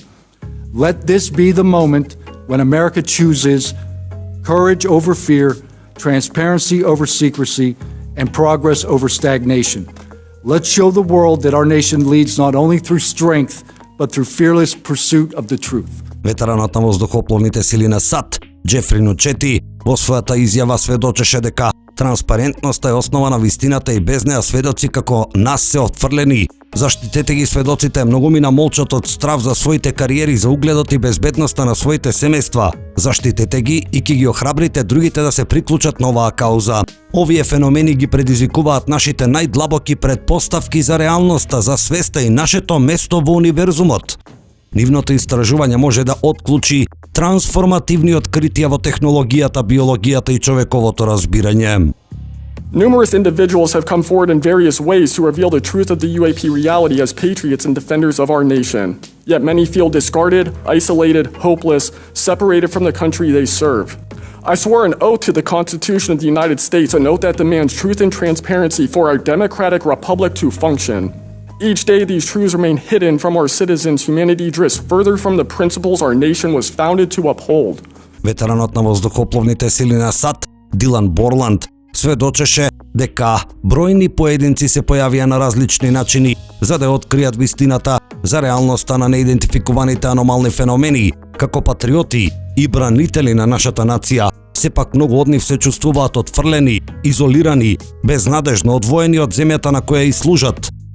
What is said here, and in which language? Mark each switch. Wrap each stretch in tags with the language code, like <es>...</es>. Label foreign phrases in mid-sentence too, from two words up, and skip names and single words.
<en>Let this be the moment when America chooses courage over fear, transparency over secrecy, and progress over stagnation. Let's show the world that our nation leads not only through strength, but through fearless pursuit of the truth.</en> <mk>Ветеранот на воздухопловните сили на САД, Џефри Нучети, во својата изјава сведочеше дека транспарентноста е основа на вистината и без неа сведоци како нас се отфрлени. Заштитете ги сведоците, многумина молчат од страв за своите кариери, за угледот и безбедноста на своите семејства. Заштитете ги и ќе ги охрабрите другите да се приклучат на оваа кауза. Овие феномени ги предизвикуваат нашите најдлабоки предпоставки за реалноста, за свеста и нашето место во универзумот. Нивното истражување може да отклучи трансформативни откритија во технологијата, биологијата и човековото разбирање.</mk> <en>Numerous individuals have come forward in various ways to reveal the truth of the UAP reality as patriots and defenders of our nation. Yet many feel discarded, isolated, hopeless, separated from the country they serve. I swore an oath to the Constitution of the United States, an oath that demands truth and transparency for our democratic republic to function. Each day these truths remain hidden from our citizens, humanity drifts further from the principles our nation was founded to uphold.</en> <mk>Ветеранот на воздухопловните сили на САД, Дилан Борланд, сведочеше дека бројни поединци се појавија на различни начини за да откријат вистината за реалноста на неидентификуваните аномални феномени. Како патриоти и бранители на нашата нација, сепак многу од нив се чувствуваат отфрлени, изолирани, безнадежно одвоени од земјата на која и служат.</mk>